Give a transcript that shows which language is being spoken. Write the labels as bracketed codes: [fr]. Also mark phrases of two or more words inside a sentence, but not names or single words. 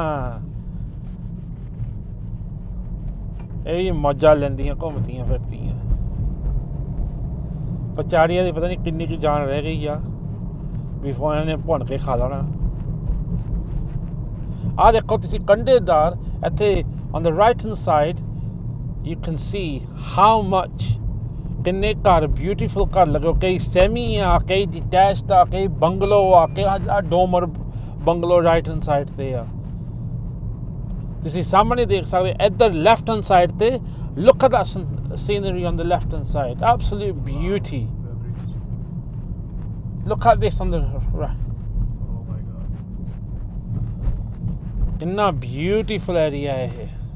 [pa] ਇਹ ਮੌਜਾਂ ਲੈਂਦੀਆਂ ਘੁੰਮਦੀਆਂ ਫਿਰਦੀਆਂ। ਪਚਾੜੀਆਂ ਦੀ ਪਤਾ ਨਹੀਂ ਕਿੰਨੀ ਕੁ ਜਾਨ ਰਹਿ ਗਈ ਆ ਵੀ ਇਹਨਾਂ ਨੇ ਭੁੰਨ ਕੇ ਖਾ ਲੈਣਾ। ਆ ਦੇਖੋ ਤੁਸੀਂ ਕੰਢੇਦਾਰ ਇੱਥੇ [en] on the right hand side you can see how much [pa] ਕਿੰਨੇ ਘਰ ਬਿਊਟੀਫੁਲ ਘਰ ਲੱਗੇ। ਕਈ ਸੈਮੀ ਆ, ਕਈ ਡਿਟੈਚਡ ਆ, ਕਈ ਬੰਗਲੋ ਆ, ਕਈ [en] dormer bungalow right hand side [pa] ਤੇ ਆ। ਤੁਸੀਂ ਸਾਹਮਣੇ ਦੇਖ ਸਕਦੇ ਇੱਧਰ [en] left hand side [pa] ਤੇ [en] look at that scenery on the left hand side, absolute beauty। look at this on the right। Oh my god, [pa] ਕਿੰਨਾ [en] beautiful area [pa] ਹੈ ਇਹ।